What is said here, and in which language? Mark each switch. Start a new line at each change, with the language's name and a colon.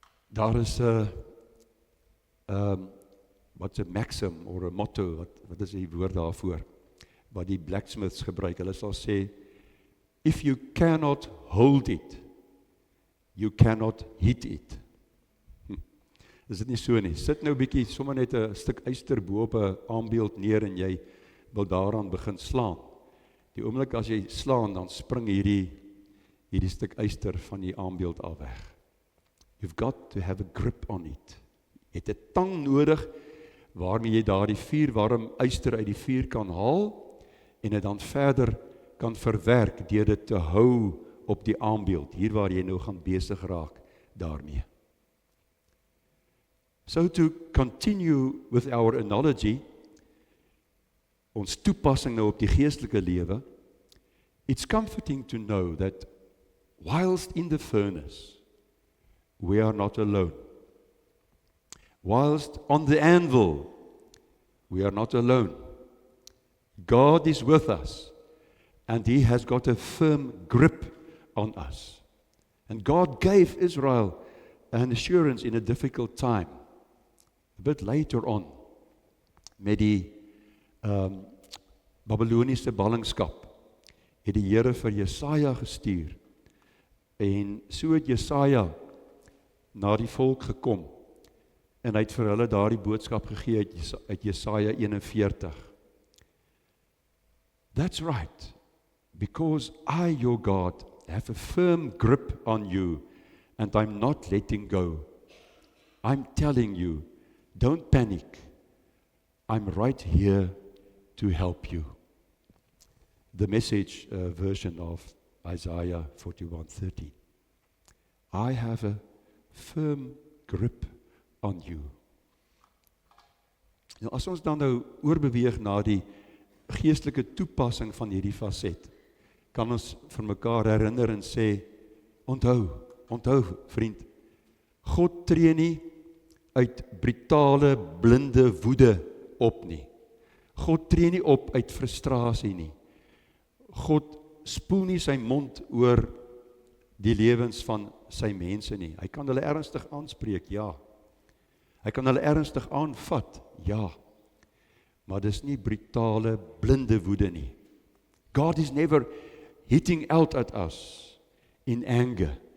Afrikaans: Daar is
English: what's a maxim or a motto,
Afrikaans: wat is die woord daarvoor, wat die blacksmiths gebruik. Hulle sal sê,
English: if you cannot hold it, you cannot hit it.
Afrikaans: Is dit nie so nie? Sit nou 'n bietjie, sommer net 'n stuk yster bo op 'n aambeeld neer en jy wil daaraan begin slaan. Die oomblik as jy slaan, dan spring hierdie stuk yster van die aambeeld af weg.
English: You've got to have a grip on it.
Afrikaans: Jy het 'n tang nodig waarmee jy daardie vuurwarm yster uit die vuur kan haal en dit dan verder kan verwerk deur dit te hou op die aambeeld, hier waar jy nou gaan besig raak daarmee.
English: So to continue with our analogy,
Afrikaans: ons toepassing nou op die geestelike lewe,
English: it's comforting to know that whilst in the furnace, we are not alone. Whilst on the anvil, we are not alone. God is with us, and He has got a firm grip on us. And God gave Israel an assurance in a difficult time. A bit later on,
Afrikaans: met die Babyloniese ballingskap, het die Here vir Jesaja gestuur, en so het Jesaja na die volk gekom, en hy het vir hulle daardie boodskap gegee uit Jesaja 41.
English: That's right, because I, your God, have a firm grip on you, and I'm not letting go. I'm telling you, don't panic. I'm right here to help you. The Message version of Isaiah 41:13. I have a firm grip on you.
Afrikaans: Nou, as ons dan nou oorbeweeg na die geestelike toepassing van hierdie faset, kan ons vir mekaar herinner en sê, onthou vriend, God tree nie uit brutale, blinde woede op nie. God tree nie op uit frustrasie nie. God spoel nie sy mond oor die lewens van sy mense nie. Hy kan hulle ernstig aanspreek, ja. Hy kan hulle ernstig aanvat, ja. Maar dis nie brutale, blinde woede nie.
English: God is never hitting out at us in anger.